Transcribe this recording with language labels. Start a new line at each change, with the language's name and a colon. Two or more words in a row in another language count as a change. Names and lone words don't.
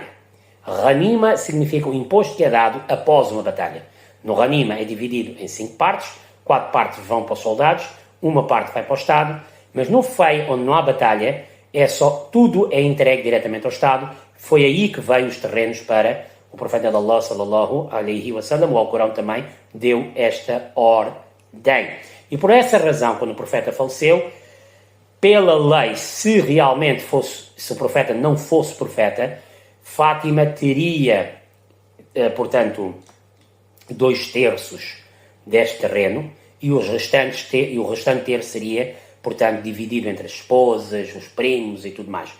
Portuguese: Ghanima significa o imposto que é dado após uma batalha. No Ghanima é dividido em 5 partes, 4 partes vão para os soldados, uma parte vai para o Estado, mas no fei, onde não há batalha, tudo é entregue diretamente ao Estado. Foi aí que veio os terrenos para o profeta de Allah,
Arabic: صلى الله عليه وسلم.
Portuguese: O Alcorão também deu esta ordem. E por essa razão, quando o profeta faleceu, pela lei, se realmente se o profeta não fosse profeta, Fátima teria, portanto, 2/3 deste terreno, e o restante terço seria, portanto, dividido entre as esposas, os primos e tudo mais.